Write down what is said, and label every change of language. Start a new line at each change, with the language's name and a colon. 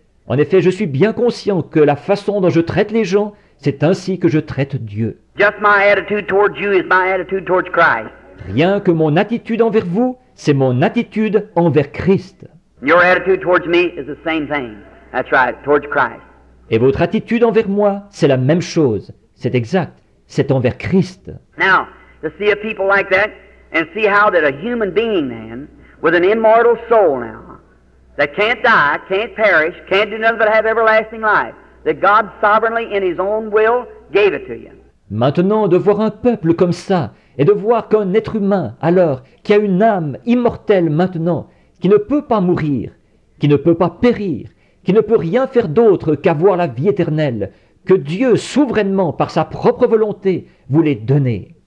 French: En effet, je suis bien conscient que la façon dont je traite les gens, c'est ainsi que je traite Dieu.
English: Just my attitude towards you is my attitude towards Christ.
French: Rien que mon attitude envers vous, c'est mon attitude envers Christ.
English: Your attitude towards me is the same thing. That's right, towards Christ.
French: Et votre attitude envers moi, c'est la même chose. C'est exact. C'est envers Christ.
English: Now, to see a people like that, and see how that a human being then, with an immortal soul now, that can't die, can't perish, can't do nothing but have everlasting life, that God sovereignly in His own will gave it to you.
French: Maintenant, de voir un peuple comme ça, et de voir qu'un être humain, alors, qui a une âme immortelle maintenant, qui ne peut pas mourir, qui ne peut pas périr, qui ne peut rien faire d'autre qu'avoir la vie éternelle, que Dieu, souverainement, par sa propre volonté, voulait donner.